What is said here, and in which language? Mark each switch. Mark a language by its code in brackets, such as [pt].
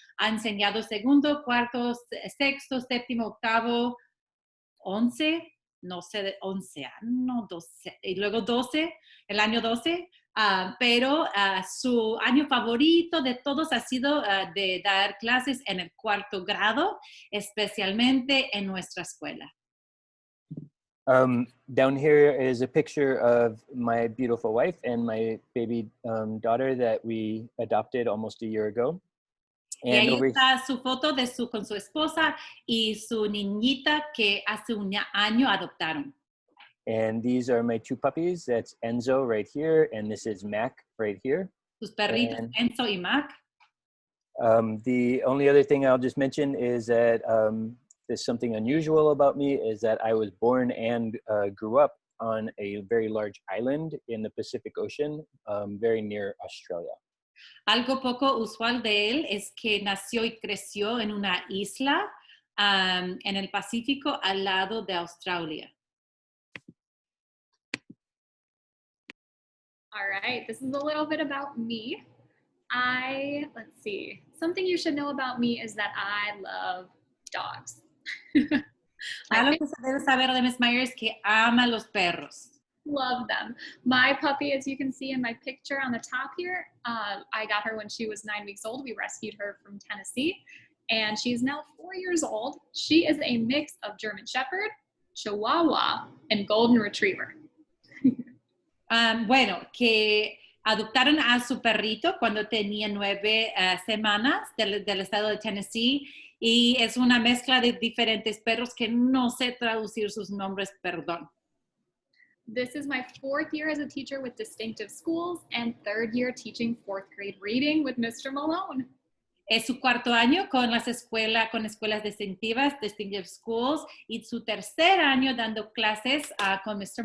[es] Ha enseñado segundo, cuarto, sexto, séptimo, octavo, 11, no sé, de 11 años, 12, y luego 12, el año 12, pero su año favorito de todos ha sido de dar clases en el cuarto grado, especialmente en nuestra escuela. [en] Down here is a picture of my beautiful wife and my baby daughter that we adopted almost a year ago. [es] Y ahí está su foto con su esposa y su niñita que hace un año adoptaron. [en] And these are my two puppies. That's Enzo right here, and this is Mac right here. [es] Sus perritos, Enzo y Mac. [en] The only other thing I'll just mention is that there's something unusual about me is that I was born and grew up on a very large island in the Pacific Ocean, very near Australia. [es] Algo poco usual de él es que nació y creció en una isla en el Pacífico al lado de Australia. [en] All right, this is a little bit about me. Let's see, something you should know about me is that I love dogs. [es] Algo que se debe saber de Miss Myers es que ama los perros. [en] Love them. My puppy, as you can see in my picture on the top here, I got her when she was 9 weeks old. We rescued her from Tennessee, and she's now 4 years old. She is a mix of German Shepherd, Chihuahua, and Golden Retriever. [es] Bueno, que adoptaron a su perrito cuando tenía 9 semanas del estado de Tennessee, y es una mezcla de diferentes perros que no sé traducir sus nombres, perdón. [en] This is my 4th year as a teacher with Distinctive Schools and 3rd year teaching 4th grade reading with Mr. Malone. [es] Es su 4º año con escuelas distintivas, Distinctive Schools, y su 3er año dando clases con Mr.